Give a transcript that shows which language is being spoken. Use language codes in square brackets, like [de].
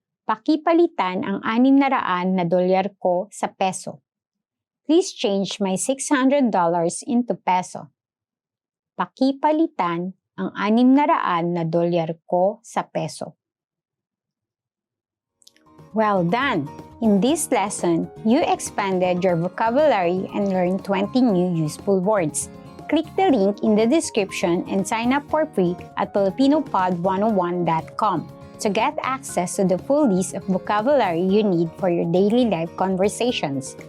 [tl] Pakipalitan ang $600 ko sa peso. [en] Please change my $600 into peso. [tl] Pakipalitan ang $600 ko sa peso. [en] Well done! In this lesson, you expanded your vocabulary and learned 20 new useful words. Click the link in the description and sign up for free at filipinopod101.com to get access to the full list of vocabulary you need for your daily life conversations.